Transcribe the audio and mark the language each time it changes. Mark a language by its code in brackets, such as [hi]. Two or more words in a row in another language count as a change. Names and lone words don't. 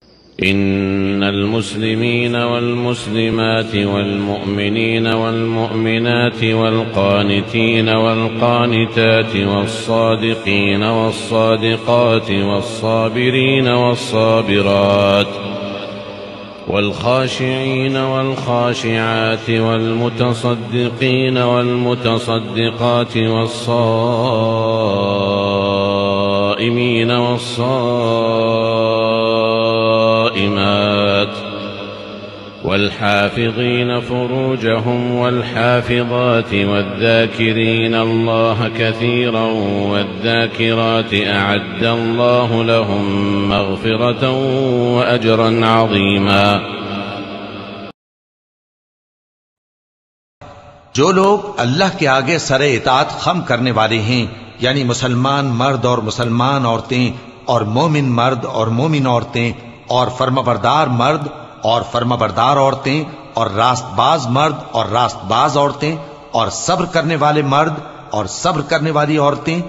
[ar] إن المسلمين والمسلمات والمؤمنين والمؤمنات والقانتين والقانتات والصادقين والصادقات والصابرين والصابرات والخاشعين والخاشعات والمتصدقين والمتصدقات والصائمين والصائمات والحافظين فروجهم والحافظات والذاكرين الله كثيرا والذاكرات أعد الله لهم مغفرة وأجرا عظيما. [ur] جو لوگ اللہ کے آگے سرِ اطاعت خم کرنے والے ہیں، یعنی مسلمان مرد اور مسلمان عورتیں اور مومن مرد اور مومن عورتیں اور فرمانبردار مرد اور فرمانبردار عورتیں اور راستباز مرد اور راستباز عورتیں اور صبر کرنے والے مرد اور صبر کرنے والی عورتیں